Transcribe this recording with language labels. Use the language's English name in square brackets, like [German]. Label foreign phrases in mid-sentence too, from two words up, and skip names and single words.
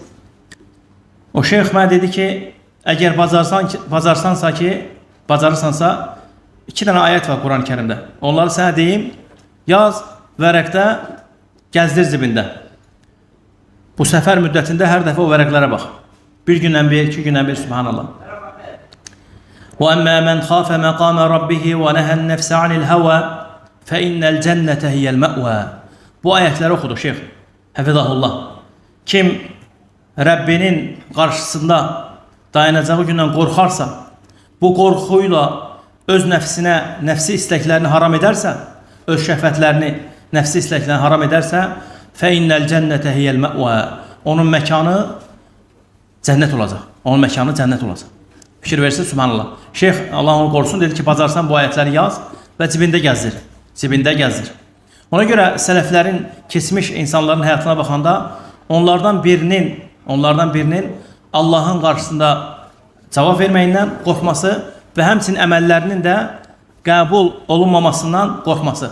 [Azerbaijani] O şeyx mənə dedi ki, əgər bacarırsansa, 2 dənə ayət var Quran-ı Kərimdə. Onları sənə deyim, yaz vərəqdə, gəzdir zibində. Bu səfər müddətində hər dəfə o vərəqlərə bax. Bir gündən bir, 2 gündən bir, subhanallah. [Arabic] وَأَمَّا مَنْ خَافَ مَقَامَ رَبِّهِ وَنَهَى النَّفْسَ عَنِ الْهَوَى فَإِنَّ الْجَنَّةَ هِيَ الْمَأْوَى. [Azerbaijani] Bu ayətləri oxudu şeyx. Həfizahullah. Kim Rəbbinin qarşısında dayanacağı gündən qorxarsa, bu qorxuyla öz nəfsinə, nəfsi istəklərini haram edərsə, öz şəhvətlərini, nəfsi istəklərini haram edərsə, [Arabic] فَإِنَّ الْجَنَّةَ هِيَ الْمَأْوَى. [Azerbaijani] Onun məkanı cənnət olacaq. Onun məkanı cənnət olacaq. Fikir versin, subhanallah. Şeyx, Allah onu qorusun, dedi ki, bacarsan bu ayətləri yaz və cibində gəzdir. Cibində gəzdir. Ona görə sələflərin, keçmiş insanların həyatına baxanda, onlardan birinin Allahın qarşısında cavab verməyindən qorxması və həmçinin əməllərinin də qəbul olunmamasından qorxması.